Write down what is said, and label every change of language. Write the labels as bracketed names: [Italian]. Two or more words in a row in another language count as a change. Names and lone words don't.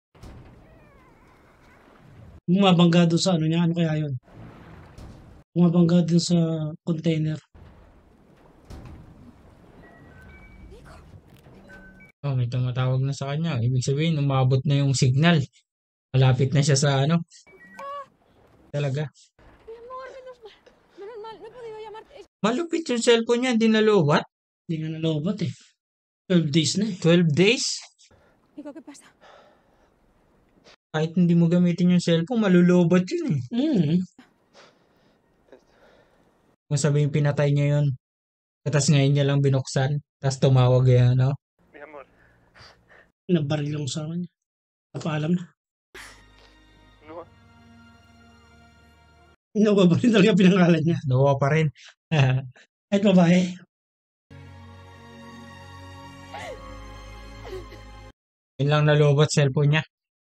[Filipino] Bumabangga doon sa ano niya, ano kaya yun? Bumabangga doon sa container. Oh, may tumatawag na sa kanya. Ibig sabihin, umabot na yung signal. Malapit na siya sa ano. Talaga. [Spanish] Mi amor, menos mal. Menos mal, no he podido llamarte. [Filipino] Malupit yung cellphone niya, hindi nalubat. Hindi nga nalobat eh. 12 days na eh. 12 days. [Spanish] Nico, ¿qué pasa? [Filipino] Kahit hindi mo gamitin yung cellphone, malulubat yun eh. Kung sabihin pinatay niya yun. Tapos ngayon niya lang binuksan. Tapos tumawag yan, no? [Spanish] Mi amor, [Filipino] Nabaril yung sa kanya. Napaalam na. no. Nababaril talaga pinangalan niya. Nawa pa rin. Kahit babae. Yun lang nalubat cellphone niya.